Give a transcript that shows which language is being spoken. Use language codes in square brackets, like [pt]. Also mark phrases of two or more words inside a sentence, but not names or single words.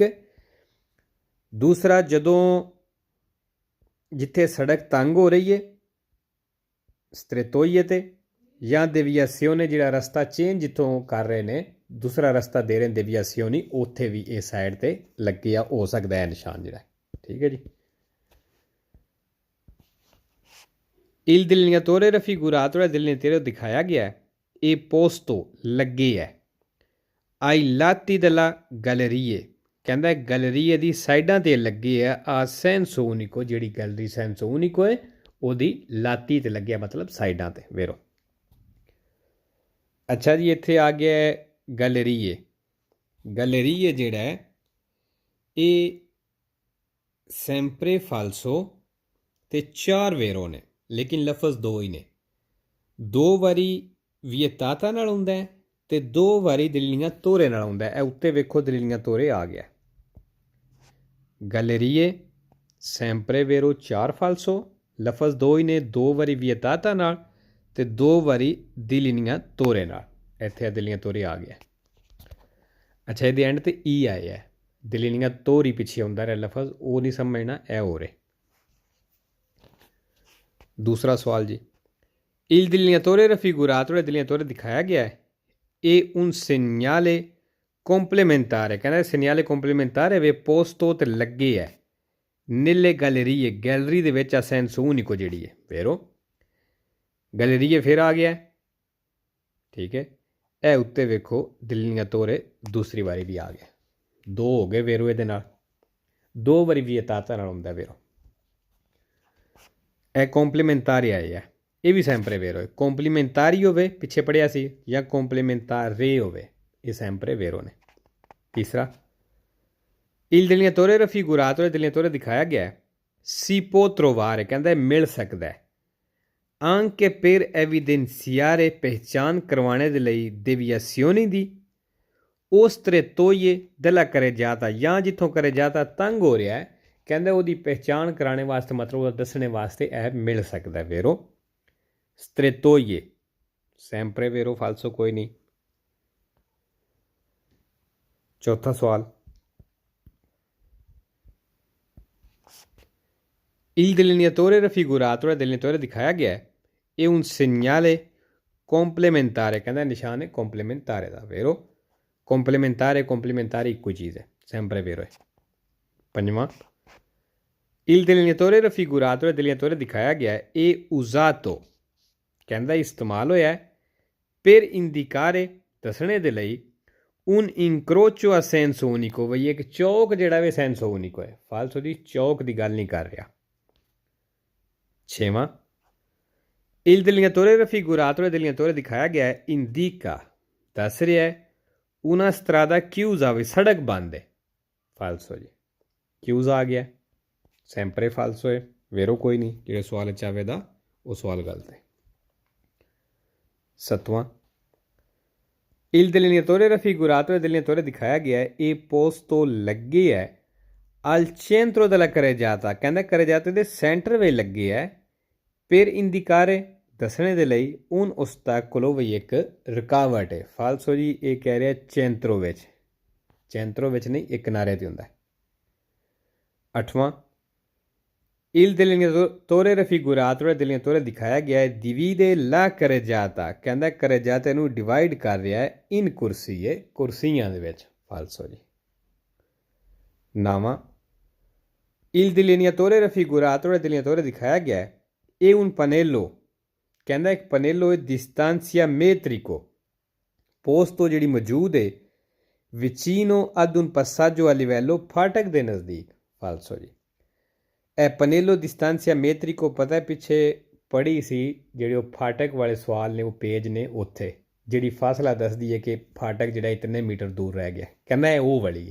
[pa] ਦੂਸਰਾ, ਜਦੋਂ ਜਿੱਥੇ ਸੜਕ ਤੰਗ ਹੋ ਰਹੀ ਹੈ strettoie ਜਾਂ deviazione, ਜਿਹੜਾ ਰਸਤਾ ਚੇਂਜ ਜਿੱਥੋਂ ਕਰ ਰਹੇ ਨੇ ਦੂਸਰਾ ਰਸਤਾ ਦੇ ਰਹੇ ਨੇ deviazioni, ਉੱਥੇ ਵੀ ਇਹ ਸਾਈਡ ਤੇ ਲੱਗਿਆ ਹੋ ਸਕਦਾ ਹੈ ਨਿਸ਼ਾਨ ਜਿਹੜਾ। ਠੀਕ ਹੈ ਜੀ। [it] il delineatore raffigurato, [pa] ਜਿਹੜਾ delineatore ਦਿਖਾਇਆ ਗਿਆ ਹੈ ਇਹ posto, ਲੱਗੇ ਹੈ [it] ai lati della gallerie, [pa] ਕਹਿੰਦਾ ਗੈਲਰੀਏ ਦੀ ਸਾਈਡਾਂ 'ਤੇ ਲੱਗੇ ਹੈ ਆ [it] senso unico, [pa] ਜਿਹੜੀ ਗੈਲਰੀ [it] senso unico [pa] ਹੈ ਉਹਦੀ ਲਾਤੀ 'ਤੇ ਲੱਗਿਆ, ਮਤਲਬ ਸਾਈਡਾਂ 'ਤੇ vero? ਅੱਛਾ ਜੀ, ਇੱਥੇ ਆ ਗਿਆ ਗੈਲਰੀਏ। ਗੈਲਰੀਏ ਜਿਹੜਾ ਹੈ ਇਹ [it] sempre falso [pa] ਤੇ 4 vero ਨੇ, ਲੇਕਿਨ ਲਫ਼ਜ਼ 2 ਹੀ ਨੇ। 2 ਵਾਰੀ vietata ਨਾਲ ਹੁੰਦਾ ਹੈ ਤੇ 2 ਵਾਰੀ delineatore ਨਾਲ ਹੁੰਦਾ ਹੈ। ਇਹ ਉੱਤੇ ਵੇਖੋ delineatore ਆ ਗਿਆ। ਗੈਲਰੀਏ [it] sempre vero 4 falso, [pa] ਲਫ਼ਜ਼ 2 ਹੀ ਨੇ, 2 ਵਾਰੀ vietata ਨਾਲ ਤੇ 2 ਵਾਰੀ delineatore ਨਾਲ। ਇੱਥੇ delineatore ਆ ਗਿਆ। ਅੱਛਾ, ਇਹਦੇ ਐਂਡ ਤੇ ਈ ਆਇਆ ਹੈ, delineatore ਪਿੱਛੇ ਹੁੰਦਾ ਰਿਹਾ ਲਫ਼ਜ਼, ਉਹ ਨਹੀਂ ਸਮਝਣਾ, ਇਹ ਹੋ ਰਿਹਾ। ਦੂਸਰਾ ਸਵਾਲ ਜੀ [it] il delineatore raffigurato, [pa] ਜਿਹੜਾ delineatore ਦਿਖਾਇਆ ਗਿਆ ਹੈ ਇਹ [it] un segnale complementare, [pa] ਕਹਿੰਦਾ [it] segnale complementare [pa] ਵੇ posto ਤੇ ਲੱਗੇ ਹੈ [it] nelle gallerie, [pa] ਗੈਲਰੀ ਦੇ ਵਿੱਚ ਆ [it] senso unico [pa] ਜਿਹੜੀ ਹੈ vero? ਗੈਲਰੀਏ ਫਿਰ ਆ ਗਿਆ। ਠੀਕ ਹੈ, ਇਹ ਉੱਤੇ ਵੇਖੋ delineatore ਦੂਸਰੀ ਵਾਰੀ ਵੀ ਆ ਗਿਆ। 2 ਹੋ ਗਏ vero ਇਹਦੇ ਨਾਲ, 2 ਵਾਰੀ vietata ਨਾਲ ਹੁੰਦਾ vero। ਇਹ ਕੰਪਲੀਮੈਂਟਾਰੀ ਹੈ, ਇਹ ਵੀ [it] sempre vero [pa] ਹੈ। ਕੰਪਲੀਮੈਂਟਾਰੀ ਹੋਵੇ ਪਿੱਛੇ ਪੜਿਆ ਸੀ, ਜਾਂ ਕੰਪਲੀਮੈਂਟਾਰੇ ਹੋਵੇ, ਇਹ [it] sempre vero [pa] ਨੇ। तीसरा, [it] il delineatore raffigurato e delineatore [pa] ਦਿਖਾਇਆ ਗਿਆ ਹੈ, [it] si può trovare, [pa] ਕਹਿੰਦਾ ਮਿਲ ਸਕਦਾ ਹੈ, [it] anche per evidenziare [pa] ਪਹਿਚਾਨ ਕਰਵਾਉਣੇ ਦੇ ਲਈ deviazioni ਦੀ ਉਸ [it] strettoie della carreggiata, [pa] ਜਾਂ ਜਿੱਥੋਂ carreggiata ਤੰਗ ਹੋ ਰਿਹਾ ਹੈ, ਕਹਿੰਦਾ ਉਹਦੀ ਪਹਿਚਾਨ ਕਰਾਉਣੇ ਵਾਸਤੇ, ਮਤਲਬ ਉਹਦਾ ਦੱਸਣੇ ਵਾਸਤੇ ਇਹ ਮਿਲ ਸਕਦਾ। [it] ਵੇਰੋ strettoie sempre vero falso [pa] ਕੋਈ ਨਹੀਂ। ਚੌਥਾ ਸਵਾਲ, [it] il delineatore raffigurato, delineatore [pa] ਦਿਖਾਇਆ ਗਿਆ ਹੈ, [it] è un segnale complementare, [pa] ਕਹਿਣਾ ਨਿਸ਼ਾਨ ਹੈ complementare दा। [it] vero complementare complementare [pa] ਇੱਕੋ ਚੀਜ਼ ਹੈ, [it] sempre vero है। [pa] पंजवां, [it] il delineatore raffigurato, delineatore [pa] ਦਿਖਾਇਆ ਗਿਆ ਹੈ, [it] è usato, [pa] ਕਹਿਣਾ ਇਸਤੇਮਾਲ ਹੋਇਆ ਹੈ, [it] per indicare, [pa] ਦੱਸਣੇ ਦੇ ਲਈ, [it] un incrocio a senso unico, [pa] ਬਈ ਇੱਕ ਚੌਕ ਜਿਹੜਾ ਵੇ [it] senso unico [pa] है। ਫਾਲਸੋ ਦੀ ਚੌਕ ਦੀ ਗੱਲ ਨਹੀਂ ਕਰ ਰਿਹਾ। छेवां, [it] il delineatore raffigurato, delineatore [pa] ਦਿਖਾਇਆ ਗਿਆ ਹੈ, indica, ਦੱਸ ਰਿਹਾ ਹੈ, [it] una strada chiusa, [pa] ਵੇ ਸੜਕ ਬੰਦ ਹੈ। ਫਾਲਸੋ ਜੀ, chiusa ਆ ਗਿਆ, [it] sempre falso [pa] है। ਵੇਰੋ ਕੋਈ ਨਹੀਂ, ਜੋ ਸਵਾਲ ਚਾਹੇ ਦਾ ਵੋ ਸਵਾਲ ਗਲਤ ਹੈ। सतवां, [it] il delineatore raffigurato e delineatore [pa] ਦਿਖਾਇਆ ਗਿਆ ਹੈ, ਯੇ posto ਲੱਗੇ ਹੈ [it] al centro della carreggiata, [pa] ਕਹਿਣਾ carreggiata ਦੇ ਸੈਂਟਰ ਵੇ ਲੱਗੇ ਹੈ, [it] per indicare, [pa] ਦੱਸਣੇ ਦੇ ਲਈ, [it] un ostacolo, [pa] ਵਹੀ ਇੱਕ ਰੁਕਾਵਟ ਹੈ। ਫਾਲਸੋ ਜੀ, ਯੇ ਕਹਿ ਰਿਹਾ ਹੈ centro ਵਿੱਚ, centro ਵਿੱਚ ਨਹੀਂ, ਇੱਕ ਕਿਨਾਰੇ ਤੇ ਹੁੰਦਾ ਹੈ। अठवां, [it] il delineatore raffigurato e delineatore [pa] ਦਿਖਾਇਆ ਗਿਆ ਹੈ, [it] divide la carreggiata, [pa] ਕਹਿਣਾ carreggiata ਨੂੰ ਡਿਵਾਈਡ ਕਰ ਰਿਹਾ ਹੈ [it] in corsie, [pa] ਕੁਰਸੀਆਂ ਦੇ ਵਿੱਚ। ਫਾਲਸੋ ਜੀ। नावां, [it] il delineatore raffigurato e delineatore [pa] ਦਿਖਾਇਆ ਗਿਆ ਹੈ, [it] è un pannello, [pa] ਕਹਿਣਾ ਇੱਕ [it] pannello è distanzia metrico, posto [pa] ਜਿਹੜੀ ਮੌਜੂਦ ਹੈ [it] vicino ad un passaggio a livello, [pa] ਫਾਟਕ ਦੇ ਨਜ਼ਦੀਕ। ਫਾਲਸੋ ਜੀ। ਇਹ [it] pannello distanzia metrico [pa] ਪਤਾ ਹੈ ਪਿੱਛੇ ਪੜ੍ਹੀ ਸੀ, ਜਿਹੜੇ ਉਹ ਫਾਟਕ ਵਾਲੇ ਸਵਾਲ ਨੇ, ਉਹ ਪੇਜ ਨੇ ਉੱਥੇ ਜਿਹੜੀ ਫਾਸਲਾ ਦੱਸਦੀ ਹੈ ਕਿ ਫਾਟਕ ਜਿਹੜਾ ਇਤਨੇ ਮੀਟਰ ਦੂਰ ਰਹਿ ਗਿਆ, ਕਹਿੰਦਾ ਇਹ ਉਹ ਵਾਲੀ ਹੈ।